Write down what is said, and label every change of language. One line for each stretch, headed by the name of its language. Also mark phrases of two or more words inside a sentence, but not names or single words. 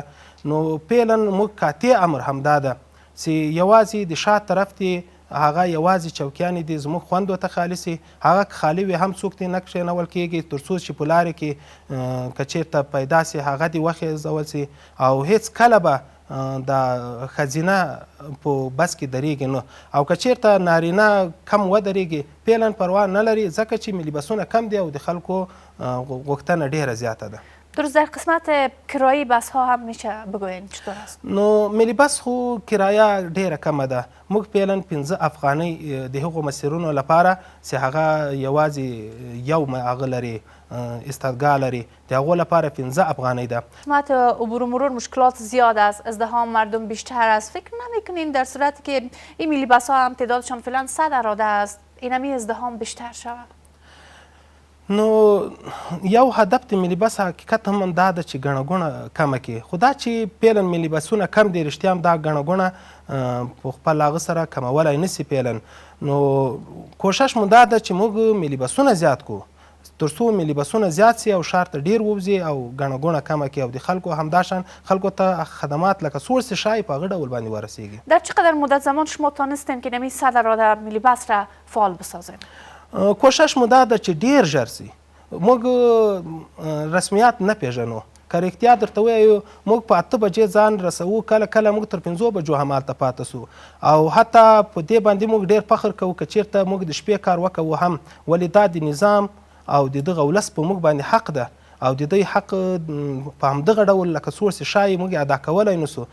Pashto: نو فعلا موږ قاطع امر همدا ده چې یوازې د شا طرف دی هغه یوازې چوکیانې دي زموږ خوند ورته خالي سي، هغه که خالي وي هم څوک دې نه کښېنول کېږي تر څو چې په لارې کې که چېرته پیدا سي هغه دې وخېزول سي او هېڅ کله به د ښځینه په بس کې درېږي نه، او که چېرته نارینه کم ودرېږي فعلا پروا نه لري ځکه چې ملي بسونه کم دي او د خلکو غوښتنه ډېره زیاته ده.
Persian: درست. در قسمت کرایه بس ها هم میشه بگوین چطور است؟
Pashto: نو ملي بس خو کرایه ډېره کمه ده. موږ فعلا 15 افغانۍ د هغو مسیرونو لپاره چې هغه یوازې یو هغه لري استادگاه لري د هغو لپاره 15 افغانۍ ده.
Persian: قسمت عبور و مرور مشکلات زیاد است، ازدحام مردم بیشتر است. فکر نمیکنین در صورتی که این ملی بس ها هم تعدادشان فعلا 100 اراده است اینمی ازدحام بیشتر شود؟
Pashto: نو یو هدف د ملي بس حقیقت هم دا ده چې ګڼه ګوڼه کمه کړي، خو دا چې فعلا ملي بسونه کم دي رښتیا هم دا ګڼه ګوڼه په خپل هغه سره کمولی نه سي فعلا. نو کوشش مو دا ده چې موږ ملي بسونه زیات کړو تر څو ملي بسونه زیات سي او ښار ته ډېر ووځي او ګڼه ګوڼه کمه کړي او د خلکو همداشان خلکو ته خدمات لکه سوړ سي شای په هغه ډول باندې ورسیږي.
Persian: در چقدر مدت زمان شما تانستین که نمی 100 اراده ملی بس را فعال بسازین؟
Pashto: کوشش مو دا ده چې ډېر ژر سي، موږ رسمیات نه پیژنو. که رښتیا درته ووایو موږ په 8 بجې ځان رسوو، کله کله موږ تر 5 بجو همالته پاتې سو، او حتی په دې باندې موږ ډېر فخر کوو که چېرته موږ د شپې کار وکوو هم، ولې دا د نظام او د دغه ولس په موږ باندې حق ده او د دوی حق په همدغه ډول لکه څوړ چې ښایي موږ ادا کولی نه سو.